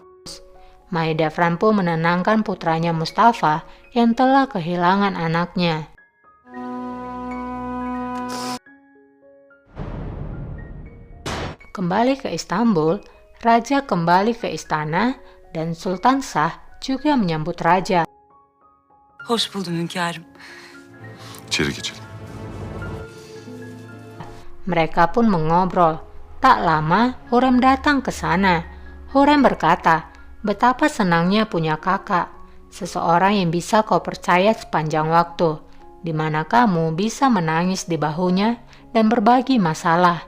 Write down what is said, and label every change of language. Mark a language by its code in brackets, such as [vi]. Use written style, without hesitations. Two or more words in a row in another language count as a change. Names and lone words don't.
[id] Maida Fran pun menenangkan putranya Mustafa yang telah kehilangan anaknya. Kembali ke Istanbul, Raja kembali ke istana dan Sultan Shah juga menyambut Raja. [tr] Hoş buldum hünkârım. İçeri geçelim. [id] Mereka pun mengobrol. Tak lama, Hurrem datang ke sana. Hurrem berkata, betapa senangnya punya kakak, seseorang yang bisa kau percaya sepanjang waktu, di mana kamu bisa menangis di bahunya dan berbagi masalah.